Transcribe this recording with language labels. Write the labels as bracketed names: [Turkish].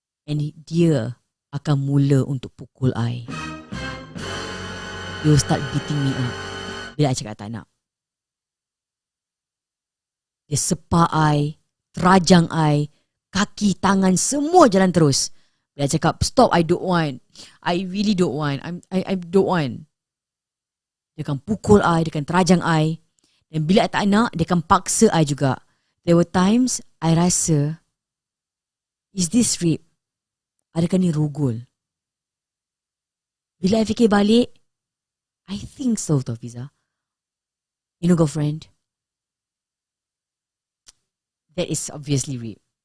[Malay] And dia akan mula untuk pukul I. [English] He will start beating me up [Malay] bila I cakap I tak nak. Dia sepak I, terajang I, kaki, tangan, semua jalan terus. [English] Bila I cakap, stop, I don't want. I really don't want. I don't want. [Malay] Dia akan pukul I, dia akan terajang I. Dan bila I tak nak, dia akan paksa I juga. [English] There were times, I rasa, is this rape? [Malay] Adakah ni rogol? Bila I fikir balik, [English] I think so, [Malay] tau, Fiza. [English] You know, girlfriend, that is obviously rape.